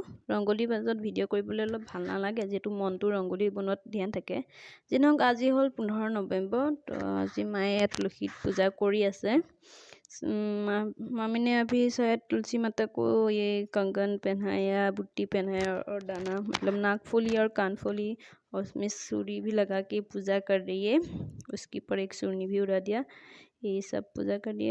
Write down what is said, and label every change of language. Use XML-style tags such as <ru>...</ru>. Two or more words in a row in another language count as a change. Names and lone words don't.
<as>ৰংগোলীৰ মাজত ভিডিঅ' কৰিবলৈ অলপ ভাল নালাগে, যিহেতু মনটো ৰংগোলী বনোৱাত ধ্যান থাকে. যি নহওক আজি হ'ল 15 নৱেম্বৰ, তো আজি মায়ে তুলসীত पूजा কৰি আছে.</as> <hi>मम्मी ने अभी शायद तुलसी माता को ये कंगन पहनाया, बुट्टी पहनाया और दाना मतलब नाकफुली और कानफुली और उसमें सूरी भी लगा के पूजा कर रही है. उसके ऊपर एक सूरनी भी उड़ा दिया, ये सब पूजा कर दिया.</hi>